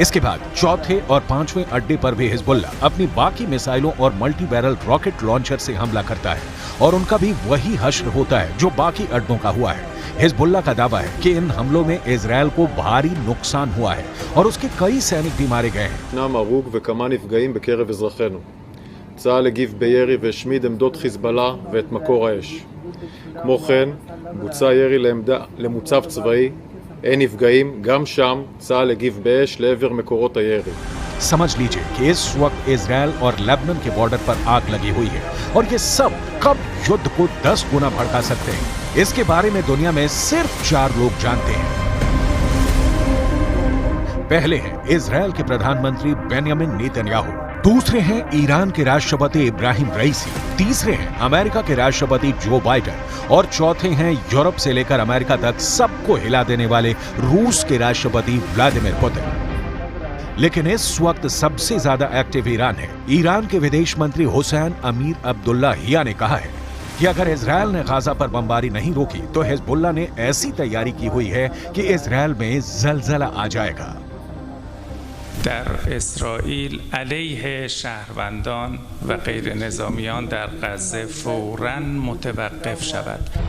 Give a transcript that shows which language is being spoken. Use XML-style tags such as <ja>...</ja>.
<hi>इसके बाद चौथे और पांचवें अड्डे पर भी हिजबुल्लाह अपनी बाकी मिसाइलों और मल्टी बैरल रॉकेट लॉन्चर से हमला करता है और उनका भी वही हश्र होता है जो बाकी अड्डों का हुआ है। हिजबुल्लाह का दावा है कि इन हमलों में इजरायल को भारी नुकसान हुआ है और उसके कई सैनिक भी मारे गए हैं।</hi> <he>צה"ל הגיב בירי והשמיד עמדות חיזבאללה ואת מקור האש. כמו כן, בוצע ירי למוצב צבאי, אין נפגעים, גם שם צה"ל הגיב באש לעבר מקורות הירי.</he> <hi>समझ लीजिए कि इस वक्त इजरायल और लेबनान के बॉर्डर पर आग लगी हुई है और ये सब कब युद्ध को 10 गुना भड़का सकते हैं, इसके बारे में दुनिया में सिर्फ 4 लोग जानते हैं। पहले हैं इजरायल के प्रधानमंत्री बेंयामिन नेतन्याहू, दूसरे हैं ईरान के राष्ट्रपति इब्राहिम रईसी, तीसरे हैं अमेरिका के राष्ट्रपति जो बाइडेन और चौथे हैं यूरोप से लेकर अमेरिका तक सबको हिला देने वाले रूस के राष्ट्रपति व्लादिमीर पुतिन। लेकिन इस वक्त सबसे ज्यादा एक्टिव ईरान है। ईरान के विदेश मंत्री हुसैन अमीर अब्दुल्लाहिया ने कहा है कि अगर इजरायल ने गाजा पर बमबारी नहीं रोकी तो हिजबुल्लाह ने ऐसी तैयारी की हुई है कि इजरायल में जलजला आ जाएगा।</hi> <fa>در اسرائیل علیه شهروندان و غیر نظامیان در غزه فوراً متوقف شود.</fa>